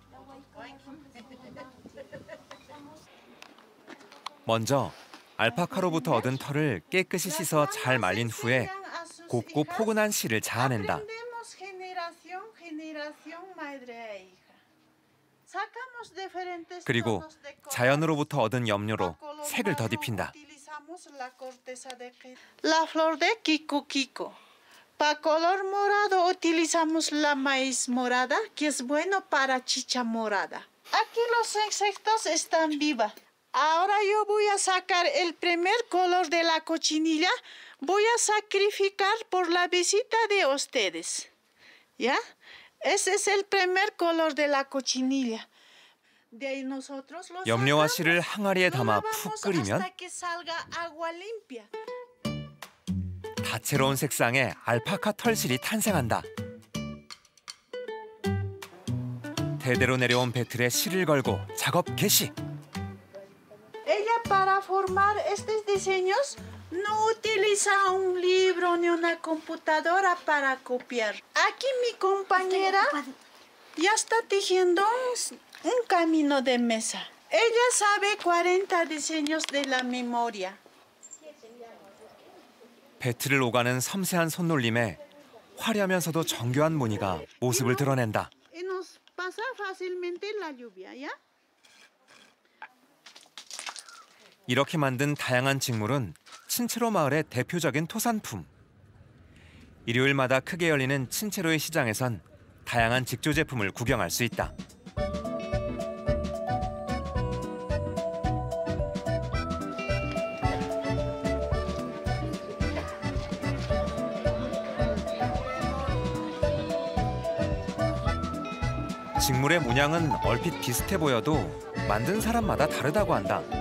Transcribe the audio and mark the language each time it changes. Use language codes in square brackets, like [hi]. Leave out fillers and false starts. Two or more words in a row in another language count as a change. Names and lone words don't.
[ko] 먼저 알파카로부터 얻은 털을 깨끗이 씻어 잘 말린 후에 곱고 포근한 실을 자아낸다. 그리고 자연으로부터 얻은 염료로 색을 더딥힌다. [es] La flor de Kiko Kiko. Para color morado utilizamos la maíz morada, que es bueno para chicha morada. Aquí los insectos están vivos. Ahora yo voy a sacar el primer color de la cochinilla. Voy a sacrificar por la visita de ustedes. ¿Ya? Ese es el primer color de la cochinilla. De ahí nosotros lo [ko] 염료와 실을 항아리에 담아 푹 끓이면 [es] hasta que salga agua limpia. [ko] 다채로운 색상의 알파카 털실이 탄생한다. 대대로 내려온 배틀에 실을 걸고 작업 개시. [es] Ella para formar estos diseños no utiliza un libro ni una computadora para copiar. Aquí mi compañera ya está tejiendo un camino de mesa. Ella sabe 40 diseños de la memoria. [ko] 배틀을 오가는 섬세한 손놀림에 화려하면서도 정교한 무늬가 모습을 드러낸다. [es] Y nos pasa fácilmente la lluvia, ¿ya? [ko] 이렇게 만든 다양한 직물은 친체로 마을의 대표적인 토산품. 일요일마다 크게 열리는 친체로의 시장에선 다양한 직조 제품을 구경할 수 있다. 직물의 문양은 얼핏 비슷해 보여도 만든 사람마다 다르다고 한다.